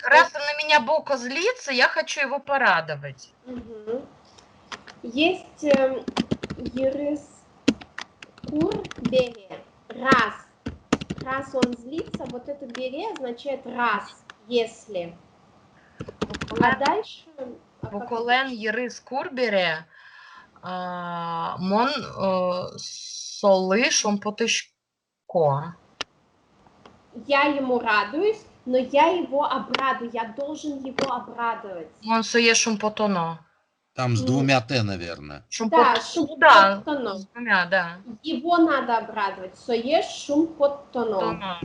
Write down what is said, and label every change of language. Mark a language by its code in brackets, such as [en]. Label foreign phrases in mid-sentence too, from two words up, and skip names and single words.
[ru] Раз он на меня Боко злится, я хочу его порадовать. [udm] Угу. Есть ерискур бере. [ru] Раз он злится, вот это бере означает раз, если. А дальше... [udm] Боколен ерис курбере мон соли шомпотышко. [ru] Я ему радуюсь, но я его обрадую, я должен его обрадовать. [udm] Мон сое шумпотоно. [ru] Там с двумя Т, наверное. Да, Да, [udm] шумпотоно. [ru] с двумя, да. Его надо обрадовать. [udm] Сое шумпотоно.